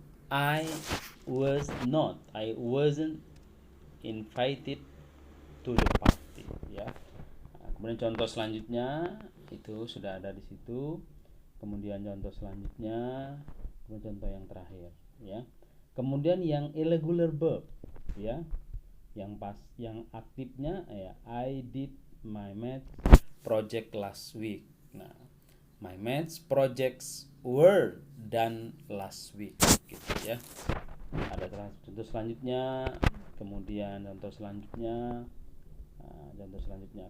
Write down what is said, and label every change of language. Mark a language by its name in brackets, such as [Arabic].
[English] I wasn't invited to the party, ya. [Indonesian] Nah, kemudian contoh selanjutnya itu sudah ada di situ. Kemudian contoh selanjutnya, kemudian contoh yang terakhir, ya. Kemudian yang irregular verb, ya. Yang aktifnya ya, [English] I did my math project last week. Nah, my math projects were done last week gitu ya. [Indonesian] Ada contoh selanjutnya, kemudian contoh selanjutnya, contoh selanjutnya.